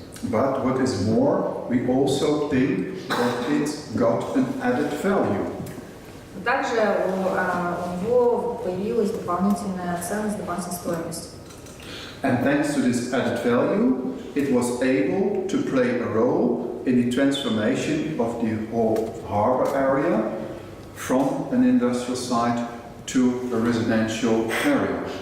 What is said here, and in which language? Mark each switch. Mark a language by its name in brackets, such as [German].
[English] But what is more, we also think that it got an added value. [Russian] Также у него появилась дополнительная ценность, дополнительная стоимость. [English] And thanks to this added value, it was able to play a role in the transformation of the whole harbor area from an industrial site to a residential area.